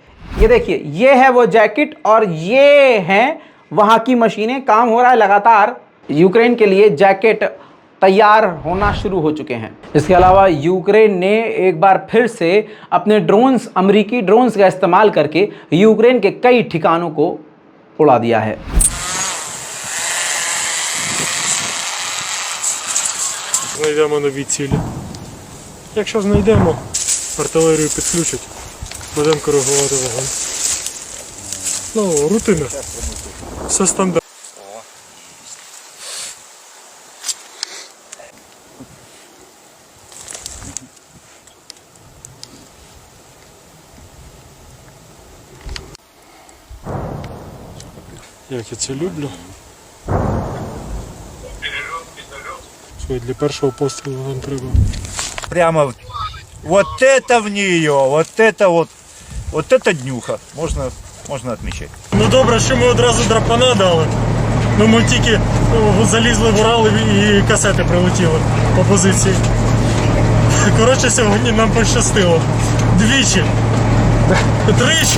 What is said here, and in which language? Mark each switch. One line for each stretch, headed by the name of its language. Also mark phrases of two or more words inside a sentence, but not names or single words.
Hindi: ये देखिए, ये है वो जैकेट और ये हैं वहां की मशीनें। काम हो रहा है लगातार, यूक्रेन के लिए जैकेट तैयार होना शुरू हो चुके हैं। इसके अलावा यूक्रेन ने एक बार फिर से अपने ड्रोन्स, अमेरिकी ड्रोन्स का इस्तेमाल करके यूक्रेन के कई ठिकानों को उड़ा दिया है।
Ukrainian: Знайдемо нові цілі. Якщо знайдемо, артилерію підключать, будемо коригувати вогонь. Ну, рутина. Все стандартно. Як я це люблю. Для першого пострілу нам треба.
Russian: Прямо вот это в нее, вот это днюха.
Ukrainian: Можна отмечать. Ну добре, що ми одразу драпана дали. Ну ми тільки залізли в Урал і касети прилетіли по позиції. Коротше, сьогодні нам пощастило. Двічі. Тричі.